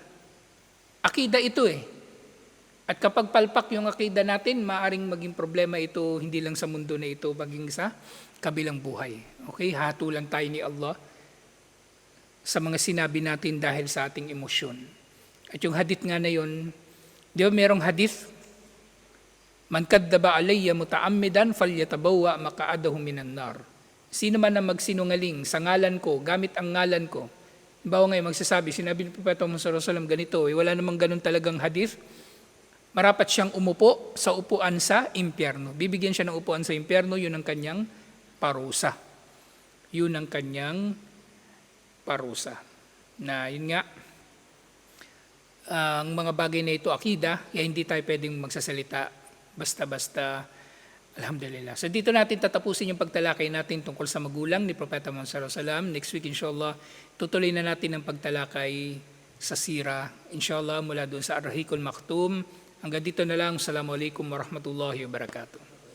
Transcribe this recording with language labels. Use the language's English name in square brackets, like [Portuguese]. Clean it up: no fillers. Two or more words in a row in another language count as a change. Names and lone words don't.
[Filipino] Akida ito At kapag palpak yung akida natin, maaaring maging problema ito hindi lang sa mundo na ito, maging sa kabilang buhay. Okay, hatulan tayo ni Allah sa mga sinabi natin dahil sa ating emosyon. At yung hadith nga na yun, di ba merong hadith? [Arabic] من كذب علي متعمدا فليتبوأ مقعده من النار. [Filipino] Sino man na magsinungaling sa ngalan ko, gamit ang ngalan ko. Bawa ngayon magsasabi, sinabi ni Propeta Muhammad [Arabic] صلى الله عليه وسلم [Filipino] ganito, wala namang ganun talagang hadith. Marapat siyang umupo sa upuan sa impyerno. Bibigyan siya ng upuan sa impyerno, yun ang kanyang parusa. Yun ang kanyang parusa. Na yun nga, ang mga bagay na ito akida, kaya hindi tayo pwedeng magsasalita basta-basta. Alhamdulillah. So dito natin tatapusin yung pagtalakay natin tungkol sa magulang ni Propeta Muhammad [Arabic] صلى الله عليه وسلم. [English] Next week inshallah, [Filipino] tutuloy na natin ang pagtalakay sa sira. Inshallah mula doon sa Ar-Rahiqul Maktum. Hanggang dito na lang. [Arabic] السلام عليكم ورحمة الله وبركاته.